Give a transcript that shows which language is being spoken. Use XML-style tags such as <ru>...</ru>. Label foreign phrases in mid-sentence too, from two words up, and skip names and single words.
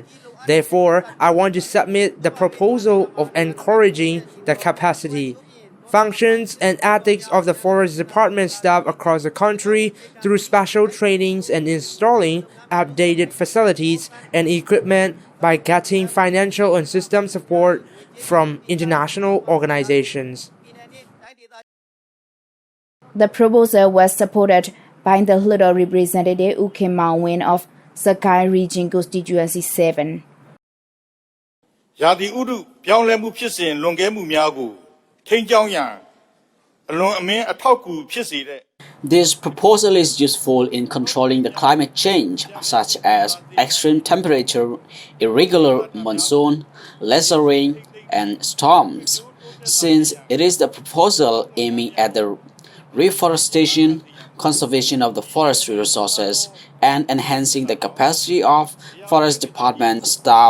<en>Therefore, I want to submit the proposal of encouraging the capacity, functions, and ethics of the forest department staff across the country through special trainings and installing updated facilities and equipment by getting financial and system support from international organizations. The proposal was supported by the Little Representative Uke Mawin of Sakai Region Constituency 7.</en> <my>ရာသီဥတုပြောင်းလဲမှုဖြစ်စဉ်လွန်ကဲမှုများကိုထိန်းကျောင်းရန်အလွန်အမင်းအထောက်အကူဖြစ်စေတဲ့</my> <en>This proposal is useful in controlling the climate change, such as extreme temperature, irregular monsoon, lesser rain, and storms, since it is the proposal aiming at the reforestation, conservation of the forestry resources, and enhancing the capacity of forest department staff.</en>